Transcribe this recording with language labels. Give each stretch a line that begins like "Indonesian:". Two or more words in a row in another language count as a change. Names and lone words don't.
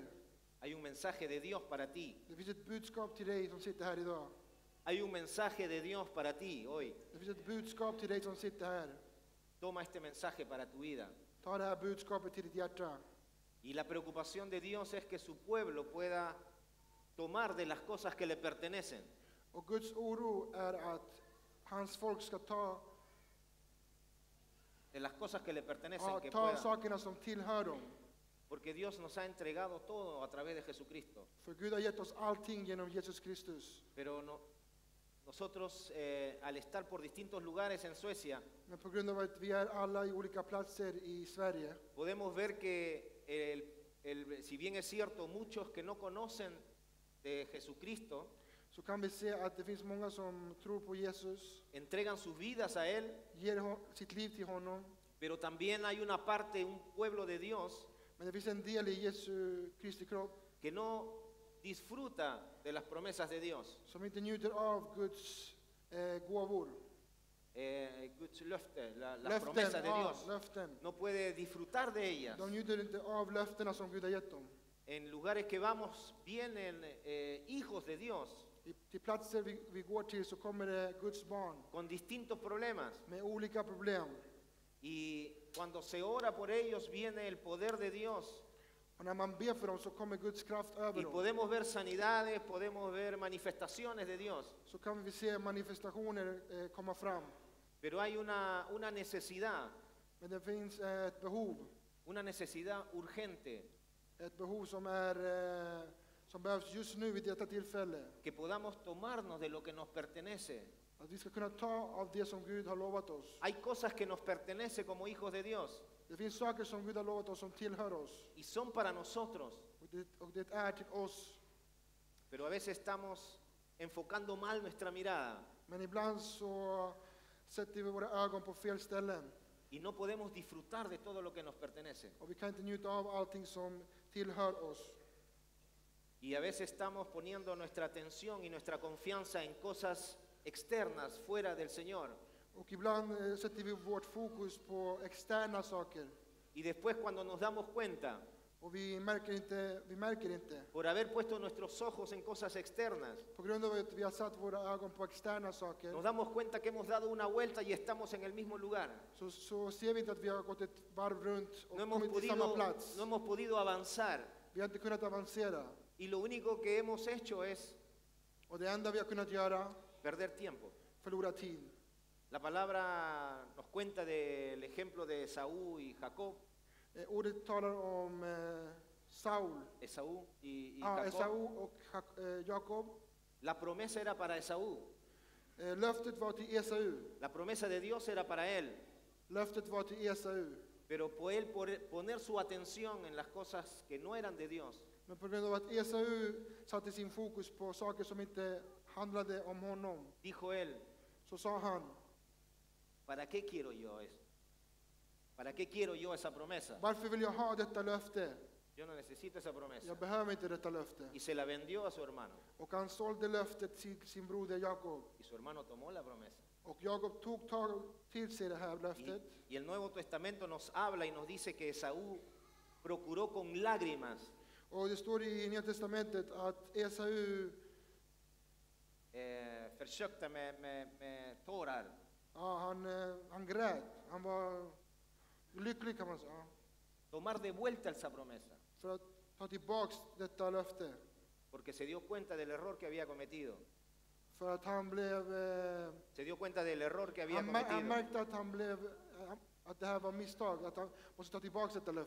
Spanish: Hay un mensaje de Dios para ti.
Swedish: Det finns ett budskap till dig som sitter här idag.
Spanish: Hay un mensaje de Dios para ti hoy.
Swedish: Det finns ett budskap till dig som sitter här.
Spanish: Toma este mensaje para tu vida.
Swedish: Ta det här budskapet till ditt hjärta.
Spanish: Y la preocupación de Dios es que su pueblo pueda tomar de las cosas que le pertenecen.
Swedish: Och Guds oro är att hans folk ska ta
Spanish: De las cosas que le pertenecen, que
Swedish: ta
Spanish: pueda.
Swedish: sakerna som tillhör dem.
Spanish: Porque Dios nos ha entregado todo a través de Jesucristo.
Swedish: För Gud har gett oss allting genom Jesus Kristus.
Spanish: Pero nosotros, al estar por distintos lugares en Suecia,
Swedish: Men på grund av att vi är alla i olika platser i Sverige,
Spanish: podemos ver que si bien es cierto, muchos que no conocen de Jesucristo
Swedish: så kan vi se att det finns många som tror på Jesus,
Spanish: entregan sus vidas a Él,
Swedish: ger sitt liv till honom.
Spanish: pero también hay una parte, un pueblo de Dios,
Swedish: Men det finns en del i Jesu Kristi kropp
Spanish: que no disfruta de las promesas de Dios,
Swedish: som inte njuter av Guds gåvor. Guds löfte,
Spanish: las promesas de Dios.
Swedish: Löften.
Spanish: No puede disfrutar de ellas.
Swedish: De njuter inte av löftena som Gud har gett dem.
Spanish: En lugares que vamos vienen hijos de Dios
Swedish: Till platser vi går till så kommer det Guds barn
Spanish: con distintos problemas.
Swedish: med olika problem.
Spanish: Y cuando se ora por ellos viene el poder de Dios.
Swedish: Och när man ber för dem så kommer Guds kraft över
Spanish: Y
Swedish: dem.
Spanish: podemos ver sanidades, podemos ver manifestaciones de Dios.
Swedish: Så kan vi se manifestationer komma fram.
Spanish: Pero hay una necesidad,
Swedish: Men det finns ett behov.
Spanish: una necesidad urgente,
Swedish: Ett behov som behövs just nu vid detta tillfälle.
Spanish: que podamos tomarnos de lo que nos pertenece.
Swedish: Att vi ska kunna ta av det som Gud har lovat oss.
Spanish: Hay cosas que nos pertenece como hijos de Dios
Swedish: Det finns saker som Gud har lovat oss som tillhör oss.
Spanish: y son para nosotros,
Swedish: Och det är till oss.
Spanish: pero a veces estamos enfocando mal nuestra mirada
Swedish: Men ibland så sätter vi våra ögon på fel ställen.
Spanish: y no podemos disfrutar de todo lo que nos pertenece.
Swedish: Och vi kan inte njuta av allting som tillhör oss.
Spanish: Y a veces estamos poniendo nuestra atención y nuestra confianza en cosas externas, fuera del Señor.
Swedish: Och ibland sätter vi vårt fokus på externa saker.
Spanish: Y después cuando nos damos cuenta,
Swedish: Och vi märker inte.
Spanish: por haber puesto nuestros ojos en cosas externas,
Swedish: På grund av att vi har satt våra ögon på externa saker.
Spanish: nos damos cuenta que hemos dado una vuelta y estamos en el mismo lugar.
Swedish: Så ser vi inte att vi har gått ett varv runt och
Spanish: No hemos
Swedish: kommit till samma
Spanish: podido,
Swedish: plats.
Spanish: no hemos podido avanzar.
Swedish: Vi har inte kunnat avancera.
Spanish: Y lo único que hemos hecho es
Swedish: Och det enda vi har kunnat göra,
Spanish: perder tiempo.
Swedish: förlora tid.
Spanish: La palabra nos cuenta del ejemplo de Esaú y Jacob,
Swedish: Ordet talar om Saul,
Spanish: Esaú y Jacob.
Swedish: Esau och Jakob.
Spanish: La promesa era para Esaú,
Swedish: Löftet var till Esau.
Spanish: la promesa de Dios era para él,
Swedish: Löftet var till Esau.
Spanish: pero por él poner su atención en las cosas que no eran de Dios,
Swedish: Men på grund av att Esau satte sin fokus på saker som inte handlade om honom,
Spanish: dijo él,
Swedish: så sa han,
Spanish: ¿para qué quiero yo eso? ¿Para qué quiero yo esa promesa?
Swedish: varför vill jag ha detta löfte?
Spanish: Yo no necesito esa promesa.
Swedish: Jag behöver inte detta löfte.
Spanish: Y se la vendió a su hermano.
Swedish: Och han sålde löftet till sin broder Jakob.
Spanish: Y su hermano tomó la promesa.
Swedish: Och Jakob tog till sig det här löftet.
Spanish: Y el Nuevo Testamento nos habla y nos dice que Esaú procuró con lágrimas
Swedish: Och det står i Nya Testamentet att Esau, försökte med tårar han grät. Han var lycklig kan man säga.
Spanish: tomar de vuelta esa promesa,
Swedish: För att ta tillbaks detta löfte.
Spanish: porque se dio cuenta del error que había cometido.
Swedish: För att han blev...
Spanish: Se dio cuenta del error que había
Swedish: Han
Spanish: cometido.
Swedish: märkte att han blev... Att det här var misstag. Att han måste ta tillbaks detta löfte.